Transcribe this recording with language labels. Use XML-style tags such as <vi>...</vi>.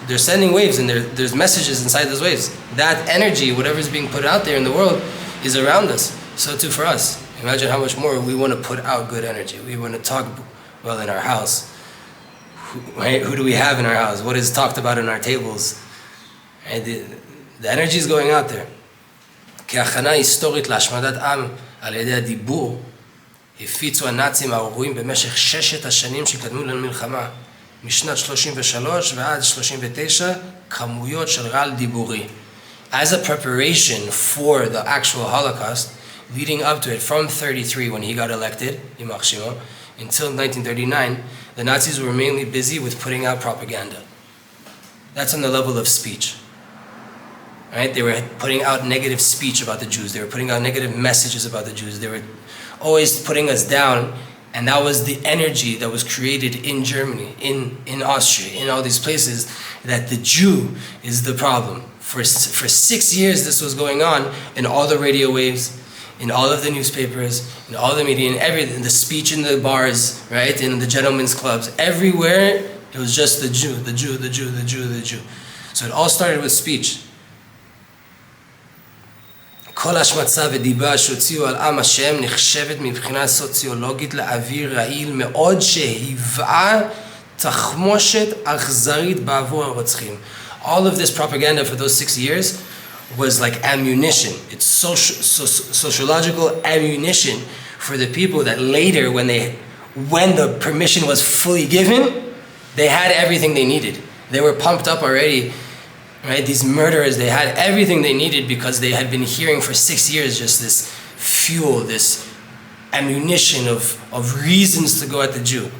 <en>They're sending waves and there's messages inside those waves. That energy, whatever is being put out there in the world, is around us. So too for us. Imagine how much more we want to put out good energy. We want to talk well in our house. Right? Who do we have in our house? What is talked about in our tables? Right? The energy is going out there.</en> <he>כהכנה היסטורית להשמדת עם על ידי הדיבור, הפיצו הנאצים הארורים במשך 6 השנים שקדמו למלחמה, משנת 33 ועד 39, כמויות של רעל דיבורי.</he> <en>As a preparation for the actual Holocaust, leading up to it from 33 when he got elected, Yimach Shimo, until 1939, the Nazis were mainly busy with putting out propaganda. That's on the level of speech. Right? They were putting out negative speech about the Jews. They were putting out negative messages about the Jews. They were always putting us down, and that was the energy that was created in Germany, in Austria, in all these places, that the Jew is the problem. For 6 years this was going on in all the radio waves, in all of the newspapers, in all the media, in everything, the speech in the bars, right, in the gentlemen's clubs, everywhere it was just the Jew, the Jew, the Jew, the Jew, the Jew. So it all started with speech.</en> <he>כל השמצה ודיבה שהוציאו על עם השם נחשבת מבחינה סוציולוגית לאוויר רעיל מאוד שהיווה תחמושת אכזרית בעבור הרוצחים.</he> <en>All of this propaganda for those 6 years was like ammunition. It's sociological ammunition for the people that later, when the permission was fully given, they had everything they needed. They were pumped up already. Right? These murderers, they had everything they needed because they had been hearing for 6 years just this fuel, this ammunition of reasons to go at the Jew.</en>